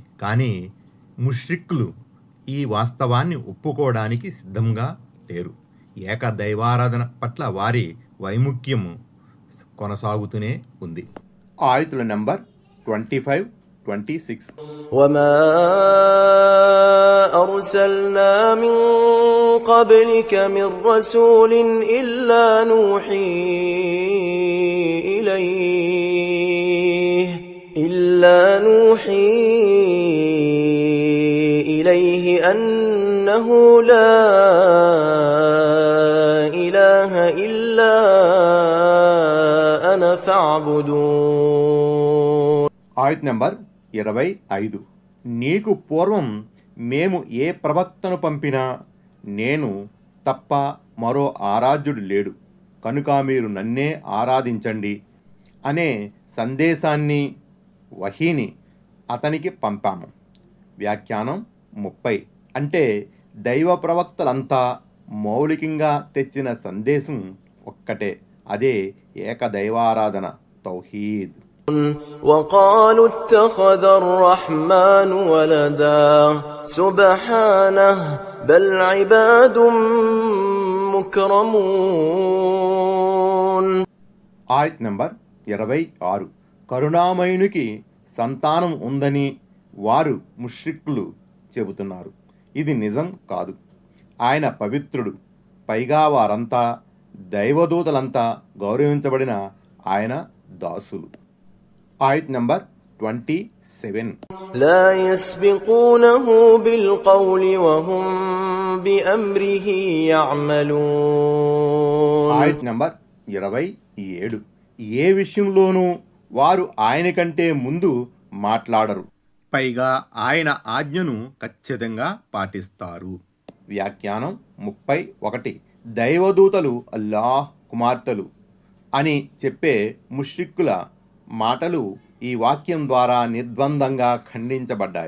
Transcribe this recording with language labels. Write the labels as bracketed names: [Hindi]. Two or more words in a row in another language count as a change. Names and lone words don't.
[Telugu] కానీ ముష్రిక్కులు ఈ వాస్తవాన్ని ఒప్పుకోవడానికి సిద్ధంగా లేరు. ఏక దైవారాధన పట్ల వారి వైముఖ్యము కొనసాగుతూనే ఉంది. ఆయతుల నంబర్ 25, 26. [Arabic] وما أرسلنا من قبلك من رسول إلا نوحي إليه أنه لا إله إلا أنا فاعبدون. [Telugu] ఆయత్ నంబర్ 25. నీకు పూర్వం మేము ఏ ప్రవక్తను పంపినా నేను తప్ప మరో ఆరాధ్యుడు లేడు కనుక మీరు నన్నే ఆరాధించండి అనే సందేశాన్ని వహీని అతనికి పంపాము. వ్యాఖ్యానం 30. అంటే దైవ ప్రవక్తలంతా మౌలికంగా తెచ్చిన సందేశం ఒక్కటే, అదే ఏకదైవారాధన, తౌహీద్. [Arabic] وقالوا اتخذ الرحمن ولدا سبحانه بل عباد مكرمون. [Telugu] ఆయత్ నంబర్ 26. కరుణామయునికి సంతానం ఉందని వారు ముష్రిక్కులు చెబుతున్నారు. ఇది నిజం కాదు. ఆయన పవిత్రుడు. పైగా వారంతా దైవదూతలంతా గౌరవించబడిన ఆయన దాసులు. ఆయత్ నంబర్ 27. [Arabic] لا يسبقونه بالقول وهم بأمره يعملون. [Telugu] ఆయత్ నంబర్ 27. ఏ విషయంలోనూ వారు ఆయన కంటే ముందు మాట్లాడరు, పైగా ఆయన ఆజ్ఞను ఖచ్చితంగా పాటిస్తారు. వ్యాఖ్యానం 31. దైవదూతలు అల్లాహ్ కుమార్తెలు అని చెప్పే ముష్రిక్కుల మాటలు ఈ వాక్యం ద్వారా నిర్ద్వందంగా ఖండించబడ్డాయి.